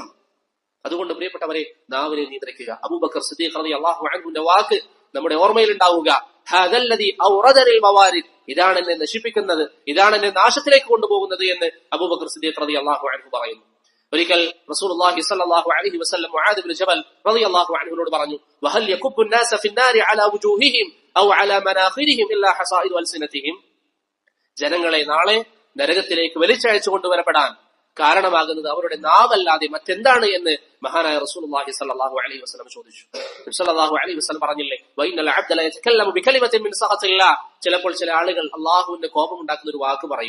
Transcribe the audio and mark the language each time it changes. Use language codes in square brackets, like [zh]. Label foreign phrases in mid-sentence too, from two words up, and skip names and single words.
[ml] അതുകൊണ്ട് പ്രിയപ്പെട്ടവരെ, നാവിനെ നിയന്ത്രിക്കുക. അബൂബക്കർ സിദ്ദീഖ് [ar] رضي الله عنه [ml] വാക്ക് നമ്മുടെ ഓർമ്മയിൽ ഉണ്ടാവുക. [ar] هذا الذي أوردني الموارد, [ml] ഇതാണ് എന്നെ നശിപ്പിക്കുന്നത്, ഇതാണ് എന്നെ നാശത്തിലേക്ക് കൊണ്ടുപോകുന്നത് എന്ന് അബൂബക്കർ സിദ്ദീഖ് [ar] رضي الله عنه [ml] പറയുന്നു. ഒരിക്കൽ [ar] رسول الله صلى الله عليه وسلم [ml] മുആദ് ഇബ്നു ജബൽ [ar] رضي الله عنه [ml] പറഞ്ഞു, [ar] وهل يكب الناس في النار على وجوههم او على مناخرهم الا حصائد ألسنتهم, [ml] ജനങ്ങളെ നാളെ നരകത്തിലേക്ക് വലിച്ചയച്ചു കൊണ്ടുവരപ്പെടാൻ കാരണമാകുന്നത് അവരുടെ നാവല്ലാതെ മറ്റെന്താണ് എന്ന് മഹാനായ [ar] رسول الله صلى الله عليه وسلم [ml] ചോദിച്ചു. നബി [ar] صلى الله عليه وسلم [ml] പറഞ്ഞില്ലേ, [ar] وإن العبد ل يتكلم بكلمة من سخط الله, [ml] ചിലപ്പോൾ ചില ആളുകൾ അല്ലാഹുവിന്റെ കോപം ഉണ്ടാക്കുന്ന ഒരു വാക്ക് പറയും.